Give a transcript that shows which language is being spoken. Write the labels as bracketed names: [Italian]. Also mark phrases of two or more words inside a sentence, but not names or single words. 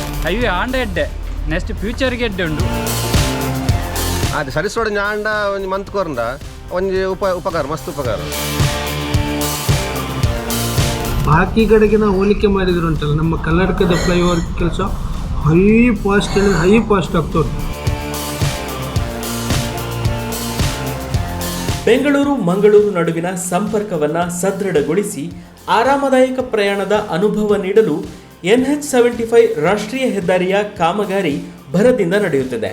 [Tulu] ಹೈವೇ ಆಂಡ ಎಡ್ಡೆ ನೆಕ್ಸ್ಟ್ ಫ್ಯೂಚರ್ಗೆ ಎಡ್ಡೆ ಉಂಡು ಅದು ಸರಿಸೋಡ ಆಂಡ ಒಂದು ಮಂತ್ ಕೊರಂದ ಒಂದು ಉಪಕಾರ ಮಸ್ತ್ ಉಪಕಾರ. [Kannada] ಬಾಕಿ ಕಡೆಗೆ ನಾವು ಹೋಲಿಕೆ ಮಾಡಿದ್ರು ಉಂಟಲ್ಲ ನಮ್ಮ ಕರ್ನಾಟಕದ ಫ್ಲೈಓವರ್ ಕೆಲಸ [English] high fast [Kannada] ಆಗ್ತದೆ. ಬೆಂಗಳೂರು ಮಂಗಳೂರು ನಡುವಿನ ಸಂಪರ್ಕವನ್ನು ಸದೃಢಗೊಳಿಸಿ ಆರಾಮದಾಯಕ ಪ್ರಯಾಣದ ಅನುಭವ ನೀಡಲು NH75 ರಾಷ್ಟ್ರೀಯ ಹೆದ್ದಾರಿಯ ಕಾಮಗಾರಿ ಭರದಿಂದ ನಡೆಯುತ್ತಿದೆ.